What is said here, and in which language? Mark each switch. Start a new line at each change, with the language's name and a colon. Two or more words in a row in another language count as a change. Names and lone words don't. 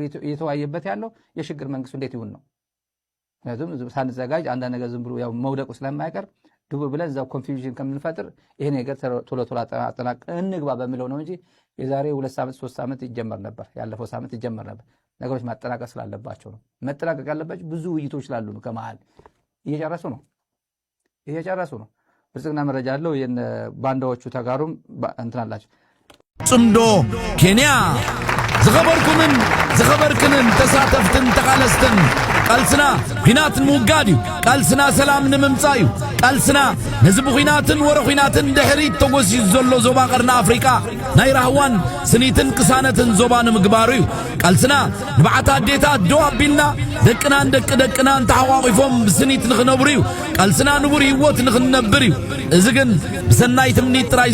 Amharic: እየተዋየበት ያለው የሽግግር መንግስቱ እንዴት ይሁን ነው። ምክንያቱም ሳንዘጋጅ አንዳንድ ነገር ዝም ብሎ ያው መውደቁ ስለማይቀር ድቡ ብለን እዛው ኮንፊውዥን ከምንፈጥር ይሄ ነገር ቶሎ አጠናቅ እንግባ በሚለው ነው እንጂ የዛሬ 2 ሳምንት 3 ሳምንት ይጀመር ነበር ያለፈው ሳምንት ይጀመር ነበር ነገሮች ማጠናቀቅ ስላለባቸው ነው መጠናቀቅ ያለባቸው ብዙ ውይይቶች ስላሉ ነው ከመሃል እየጨረሱ ነው ብልጽግና መረጃ አለው ባንዳዎቹ ተጋሩም እንትን አላቸው
Tigrinya: ጽምዶ ኬንያ ዝኸበርክንን ተሳተፍትን ተቃለስትን ቃልስና ኺናትን ምውጋድ እዩ ቃልስና ሰላም ንምምጻእ እዩ ቃልስና ነዚ ብኺናትን ወረ ኺናትን ድሕሪት ተጎሲሱ ዘሎ ዞባ ቀርና ኣፍሪቃ ናይ ራህዋን ስኒትን ቅሳነትን ዞባ ንምግባሩ እዩ ቃልስና ንባዓት ኣዴታት ዶ ኣቢልና ደቅናን ደቅናን ተሓቋቂፎም ብስኒት ንኽነብሩ እዩ ቃልስና ንቡር ህይወት ንኽንነብር እዩ እዚ ግን ብሰናይ ትምኒት ጥራይ